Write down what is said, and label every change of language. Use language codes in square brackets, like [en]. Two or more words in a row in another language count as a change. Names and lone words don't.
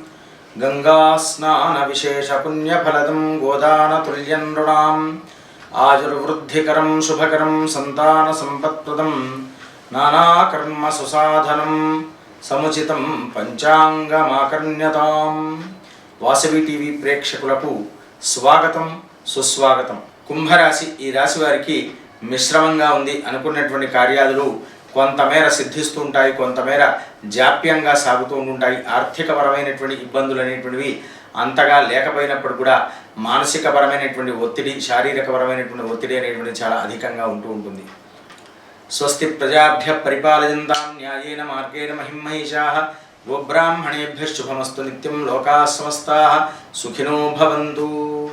[sa] गंगास्नानविशेषपुण्यफलदं गोदानतुल्यं नृणाम् आयुर्वृद्धिकरं शुभकरं संतानसम्पत्प्रदं नानाकर्मसुसाधनं समुचितं पंचांगमाकर्ण्यताम्। [te] వాసవి టీవీ ప్రేక్షకులకు స్వాగతం సుస్వాగతం। కుంభరాశి ఈ రాశి వారికి మిశ్రమంగా ఉంది। అనుకున్నటువంటి కార్యాలు కొంతమేర సిద్ధిస్తూ ఉంటాయి, కొంతమేర జాప్యంగా సాగుతూ ఉంటాయి। ఆర్థికపరమైనటువంటి ఇబ్బందులు అనేటువంటివి అంతగా లేకపోయినప్పుడు కూడా మానసికపరమైనటువంటి ఒత్తిడి, శారీరకపరమైనటువంటి ఒత్తిడి అనేటువంటి చాలా అధికంగా ఉంటుంది। [sa] स्वस्ति प्रजाभ्य परिपालयंतां न्यायेन मार्गेण महिमहीषाः गोब्राह्मणेभ्यः शुभमस्तु नित्यं लोकाः समस्ताः सुखिनो भवंतु।